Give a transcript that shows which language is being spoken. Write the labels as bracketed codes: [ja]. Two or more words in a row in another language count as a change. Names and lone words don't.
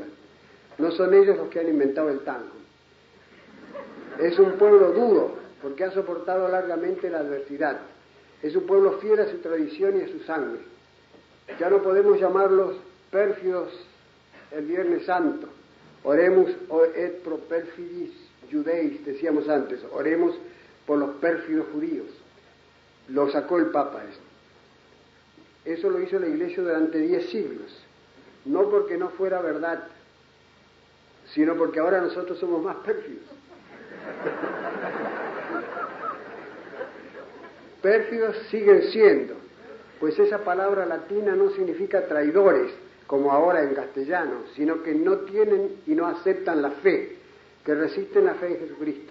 [es] No son ellos los que han inventado el tango. Es un pueblo duro, porque ha soportado largamente la adversidad. Es un pueblo fiel a su tradición y a su sangre. Ya no podemos llamarlos pérfidos el Viernes Santo. [la] Oremus et pro perfidis judeis, [es] decíamos antes. Oremos por los pérfidos judíos. Lo sacó el Papa esto. Eso lo hizo la Iglesia durante 10 siglos. No porque no fuera verdad, sino porque ahora nosotros somos más pérfidos. Pérfidos siguen siendo, pues esa palabra latina no significa traidores, como ahora en castellano, sino que no tienen y no aceptan la fe, que resisten la fe en Jesucristo.